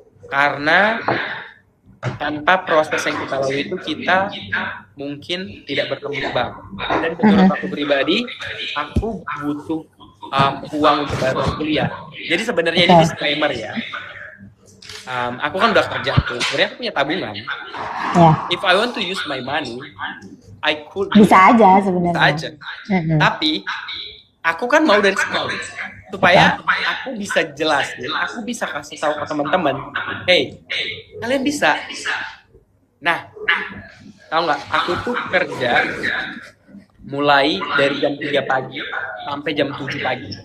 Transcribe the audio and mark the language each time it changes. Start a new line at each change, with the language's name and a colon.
Indonesian: Karena tanpa proses yang kita lalui itu kita mungkin tidak berkembang. Dan menurut aku pribadi, aku butuh uang untuk bayar kuliah. Jadi sebenarnya ini disclaimer ya. Aku kan udah kerja tuh, sebenarnya aku punya tabungan.
English: Yeah. If I want to use my money, I could.
Indonesian: Bisa aja sebenarnya. Bisa aja. Tapi aku kan mau dari sekolah supaya aku bisa jelasin, aku bisa kasih tahu ke teman-teman,
English: hey,
Indonesian: kalian bisa. Nah, tahu nggak? Aku tuh kerja mulai dari jam 3 pagi sampai jam 7 pagi.